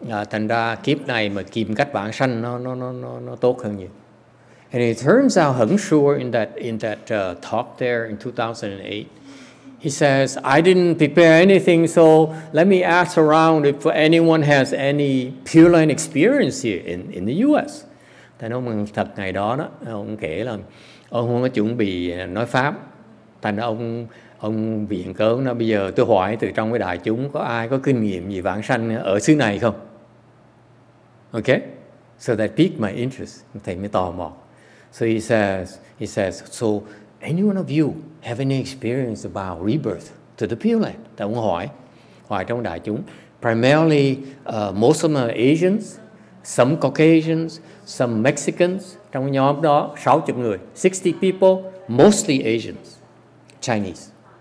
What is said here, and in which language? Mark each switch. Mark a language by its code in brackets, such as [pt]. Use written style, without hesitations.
[vi] Thành ra kiếp này mà kìm cách vãng sanh nó tốt hơn nhiều. [en] And it turns out Heng Sure in that talk there in 2008, he says, I didn't prepare anything, so let me ask around if anyone has any Pure Land experience here in the US. [vi] Tại ông thật ngày đó ông kể là ông không có chuẩn bị nói pháp, thành ra ông viện cớ nó bây giờ tôi hỏi từ trong cái đại chúng có ai có kinh nghiệm gì vãng sanh ở xứ này không? [en] Okay, so that piqued my interest. [vi] Thầy mới tò mò. [en] So he says, so any one of you have any experience about rebirth to the Pure Land? [vi] Tại ông hỏi trong đại chúng. [en] Primarily, most of them are Asians, some Caucasians, some Mexicans. [vi] Trong nhóm đó 60 người, [en] 60 people, mostly Asians, Chinese.